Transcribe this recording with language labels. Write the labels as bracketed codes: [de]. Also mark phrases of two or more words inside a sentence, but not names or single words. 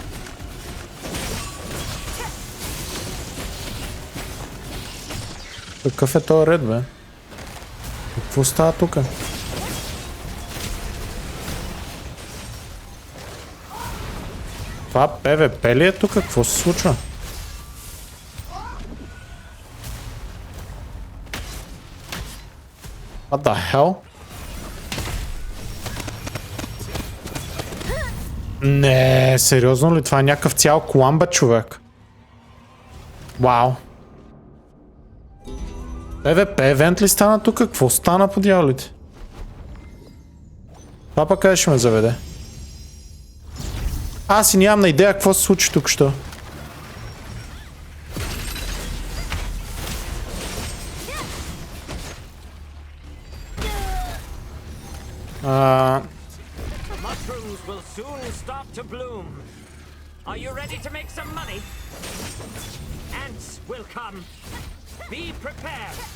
[bg] Какъв е този ред, бе? Какво става тук? Това ПВП ли е тук? Какво се случва? [en] What the hell? [bg] Не, сериозно ли? Това е някакъв цял коламба, човек. Вау. ПВП евент ли стана тук? Какво стана по дяволите? Това пък къде ще ме заведе? Аз и нямам на идея какво се случи тук, що. [en] Mushrooms will soon start to bloom. Are you ready to make some money? Ants will come. Be prepared.